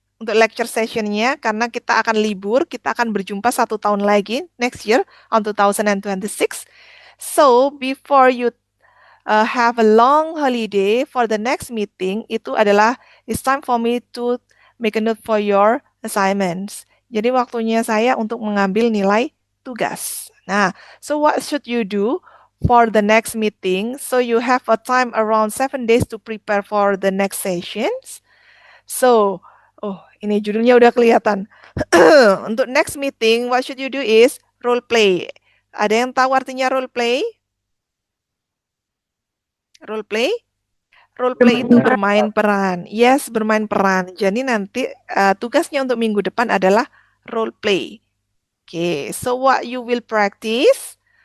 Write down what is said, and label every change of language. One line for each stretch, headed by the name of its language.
Indonesian: Untuk lecture sessionnya, karena kita akan libur, kita akan berjumpa 1 tahun lagi
English: next year on 2026. So before you have a long holiday for the next meeting,
Indonesian: itu adalah
English: it's time for me to make a note for your assignments.
Indonesian: Jadi waktunya saya untuk mengambil nilai tugas.
English: Nah, so what should you do for the next meeting? So you have a time around 7 days to prepare for the next sessions.
Indonesian: So, ini judulnya udah kelihatan. Untuk
English: next meeting, what should you do is role play.
Indonesian: Ada yang tahu artinya role play? Role play? Role play itu bermain peran. Yes, bermain peran. Jadi nanti tugasnya untuk minggu depan adalah role play.
English: Okay, so what you will practice?